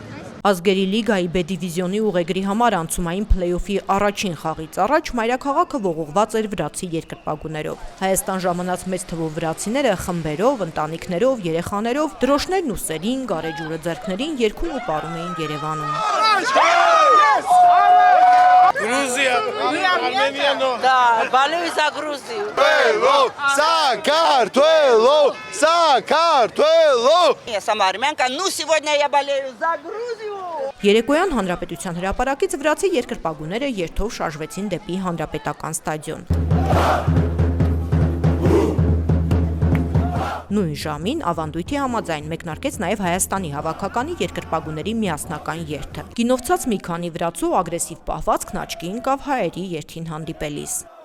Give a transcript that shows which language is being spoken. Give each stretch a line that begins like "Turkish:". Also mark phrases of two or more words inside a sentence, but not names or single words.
Armenian: Ազգերի լիգայի B դիվիզիոնի ուղեգրի համար անցումային փլեյօֆի առաջին խաղից առաջ մայրաքաղաքը ողողված էր վրացի երկրպագուներով։ Հայաստան ժամանած մեծ թվով վրացիները խմբերով, ընտանիքներով, երեխաներով, դրոշներն ու սերին, գարեջուրը ձեռքներին երգում ու պարում էին Երևանում։
Russian: Грузия, Армения, но... Да, болею за Грузию. Сакартвело! Я сама армянка, ну сегодня я болею за Грузию.
Armenian: Երեկոյան Հանրապետության հրապարակից վրացի երկրպագուները երթով շարժվեցին դեպի Հանրապետական ստադիոն։ Նույն ժամին ավանդույթի համաձայն մեկնարկեց նաև Հայաստանի հավաքականի երկրպագուների միասնական երթը։ Գինովցած մի քանի վրացու ագրեսիվ պահվածքն աչքի ընկավ հայերի երթին հանդիպելիս։